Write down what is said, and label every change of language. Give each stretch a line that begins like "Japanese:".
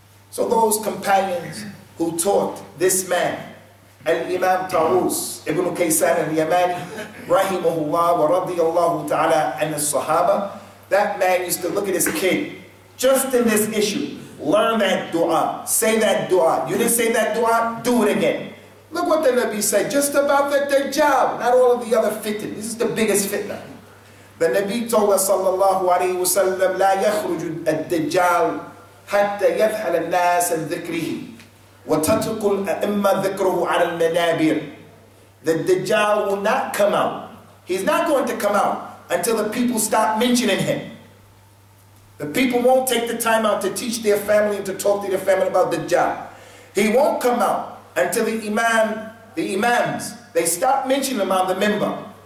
English: So those companions who taught this man, Al-Imam Tawus Ibn Kaysan Al-Yamani, Rahimahullah wa radiyallahu ta'ala and the Sahaba, that man used to look at his kid, just in this issue, learn that dua, say that dua. You didn't say that dua, do it again. Look what the Nabi said, just about the Dajjal, not all of the other fitna. This is the biggest fitna. The Nabi told us, sallallahu alayhi wa sallam,
Arabic: لا يخرج الدجال حتى يذهل الناس عن ذكره وتترك الأئمة ذكره على المنابر.
English: The Dajjal will not come out. He's not going to come out until the people stop mentioning him. The people won't take the time out to teach their family and to talk to their family about Dajjal. He won't come out until the imams, they stop mentioning him on the minbar.